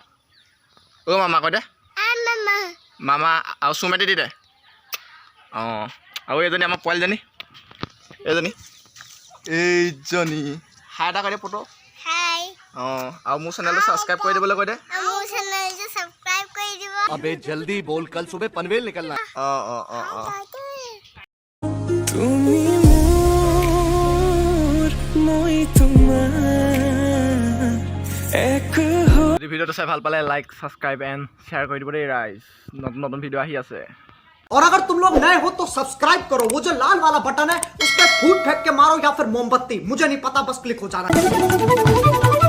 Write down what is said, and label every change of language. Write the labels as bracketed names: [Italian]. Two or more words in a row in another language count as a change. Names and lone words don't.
[Assamese] মামা কৈ দে, মামা আৰু চুমেটি দি দে। অঁ, আৰু এইজনী আমাৰ পোৱালীজনী, এইজনী হাই এটা কৈ দে ফটো। অঁ, আৰু মোৰ চেনেলটো ছাবস্ক্ৰাইব কৰি দিবলৈ কৈ দে। [Hindi] अबे जल्दी बोल, कल सुबह पनवेल निकलना। [Assamese] অঁ। যদি ভিডিঅ'টো চাই ভাল পালে [English] like, subscribe and share [Assamese] কৰি দিব দেই ৰাইজ। নতুন নতুন ভিডিঅ' আহি আছে। [Hindi] और अगर तुम लोग नए हो तो सब्सक्राइब करो, वो जो लाल वाला बटन है उस पर फूट फेंक के मारो या फिर मोमबत्ती, मुझे नहीं पता, बस क्लिक हो जाना।